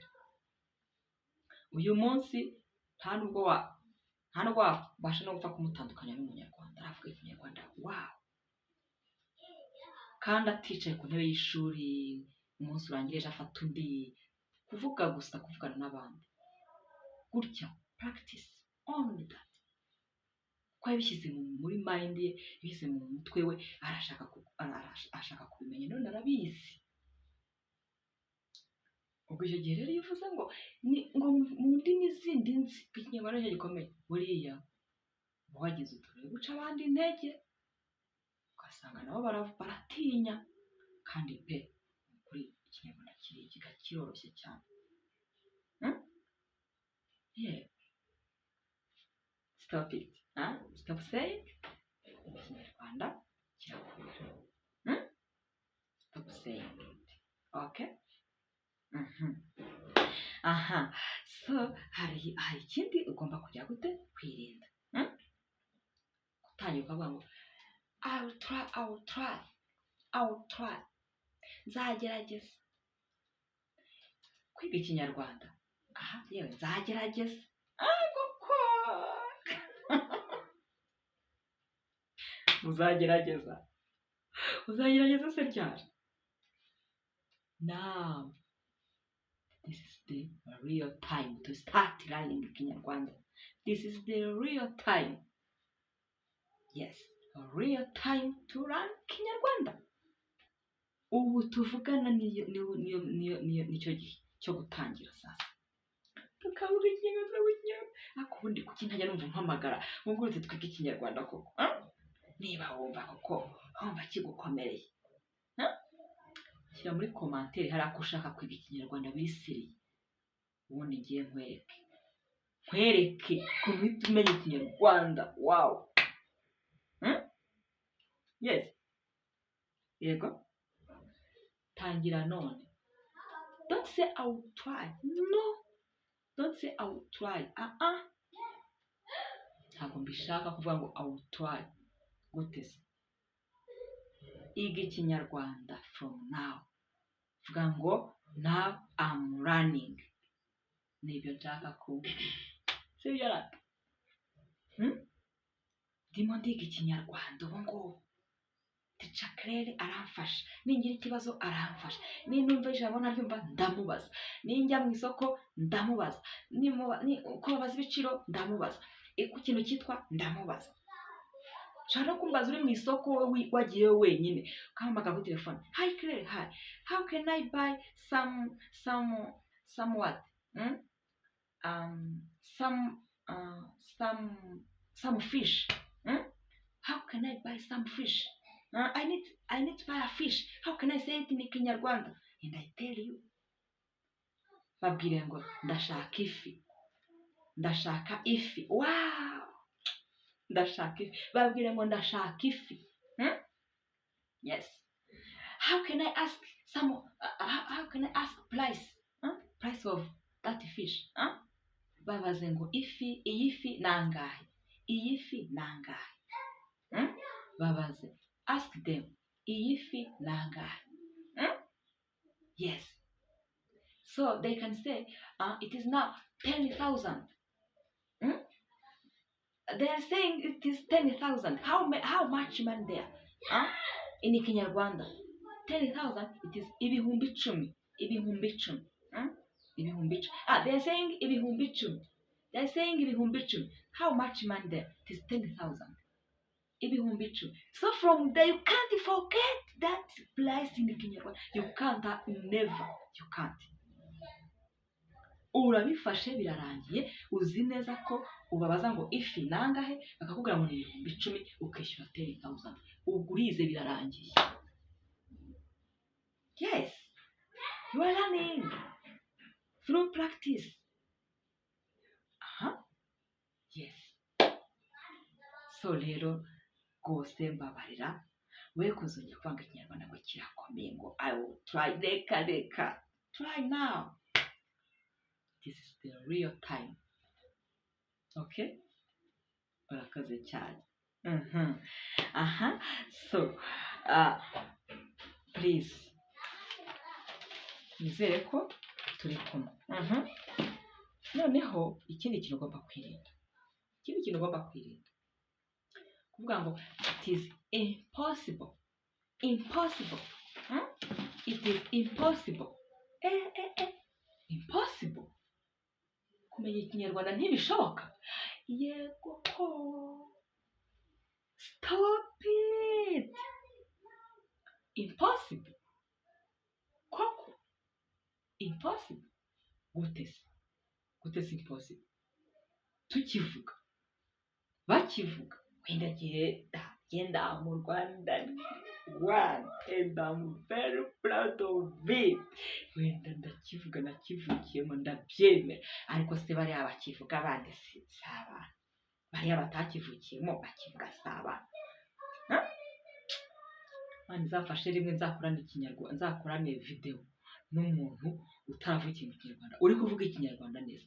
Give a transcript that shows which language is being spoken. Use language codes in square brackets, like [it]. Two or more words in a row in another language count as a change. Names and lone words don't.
[rw] Uyu munsi nta nubwo wabasha no gupfa kumutandukanya n'umunyarwanda aravuga ikinyarwanda. [en] Wow. [rw] Kandi aticaye ku ntebe y'ishuri umunsi urangirije afata undi, kuvugana n'abandi gutya, [en] practice only that. [rw] Ko yabishyize muri mind ye, yabishyize mu mutwe we, arashaka kubimenya, none arabizi. Ubwo icyo gihe rero yifuza ngo mu ndimi zindi nzi ikinyarwanda cyo gikomeye, buriya wagize uturere guca abandi intege, ugasanga nabo baratinya. Kandi pe kuri ikinyarwanda kiroroshye cyane. [en] Yeah. Stop it. Stop saying [rw] ikinyarwanda kirakomeye. [en] Stop saying it. Okay? [rw] So hari ikindi ugomba kujya gute kwirinda. Gutangira ukavuga ngo [en] I will try. [rw] Nzagerageza kwiga ikinyarwanda. Yewe nzagerageza. Uzagerageza se ryari? [en] Now this is the real time to start learning Kinyarwanda. This is the real time. Yes, a real time to learn Kinyarwanda. [rw] Ubu tuvugana nicyo gihe cyo gutangira sasa. Tukavuga ikinyarwanda. Akubundi kuki ntajya numva mpamagara ngo uretse twige ikinyarwanda koko. Niba wumva koko wumva kigukomereye. Shyira muri commentaire hari akushaka kwiga ikinyarwanda bisiriye. Ubundi ngiye nkwereke kumita umenye ikinyarwanda. [en] Wow. Yes. [rw] Yego. Tangira none. [en] Don't say I will try. No. Don't say I will try. [rw] Ntabwo mbishaka kuvuga ngo [en] I will try. [rw] Gute se? Iga ikinyarwanda [en] from now. [rw] Vuga ngo [en] now I'm running. [rw] Nibyo nshaka kuvuga. Sibyo rata? Ndimo ndiga ikinyarwanda ubu ngubu. Teacher Claire aramfasha. Ningira ikibazo aramfasha. Ninumva ijambo ntaryumva ndamubaza. Ninjya mu isoko ndamubaza. Uko babaza ibiciro ndamubaza. ku kintu cyitwa ndamubaza. Ushobora no kumbaza uri mu isoko wagiye wenyine ukahamagara kuri telefone, [en] hi Claire, hi, how can I buy some what some fish, how can I buy some fish, I need to buy a fish, how can I say it in Kinyarwanda? And I tell you, [rw] babwire ngo ndashaka ifi, ndashaka ifi, wow, ndashaka ifi, babwire ngo ndashaka ifi. [en] Yes, how can I ask how can I ask price of that fish? [rw] Babaze ngo iyi fi nangahe, iyi fi nangahe. Babaze, [en] ask them, [rw] iyi fi nangahe. [en] Yes, so they can say it is now 10,000. They are saying it is 10,000. How much money there? In Kinyarwanda, 10,000, it is [rw] ibihumbi icumi. Ibihumbi icumi. [en] They are saying [rw] ibihumbi icumi. [en] They are saying [rw] ibihumbi icumi. [en] How much money there? It is 10,000. [rw] Ibihumbi icumi. [en] So from there, you can't forget that place in Kinyarwanda. You can't, never. You can't. [rw] Urabifashe birarangiye, uzi neza ko ubabaza ngo ifi nangahe, bakakubwira ngo ni ibihumbi icumi, ukishyura 10,000. Ugurize birarangiye. [en] Yes, you are learning through practice. [rw] Yes. So rero rwose mbabarira, we kuzongera kwanga Ikinyarwanda ngo kirakomeye ngo [en] I will try, [rw] reka. [en] Try now. This is the real time. [rw] Okay? Urakaze cyane. So, please, nizere ko turi kumwe. Noneho ikindi kintu ugomba kwirinda. Kuvuga ngo [en] it is impossible. Impossible. It is impossible. Impossible. [rw] Kumenya Ikinyarwanda ntibishoboka. Yego ko. [en] Stop it. Impossible. [rw] Koko. [en] Impossible. Gute impossible. [rw] Tukivuga. Bakivuga. Wenda genda mu Rwanda. [en] And I'm very proud of it. [rw] Wenda ndakivuga nakivukiyemo ndabyemera. Ariko se bariya bakivuga abandi si abana. Bariya batakivukiyemo bakivuga si abana. Nzafashe rimwe nzakorana Ikinyarwanda, nzakorane video n'umuntu utaravukiye mu Kinyarwanda uri kuvuga Ikinyarwanda neza.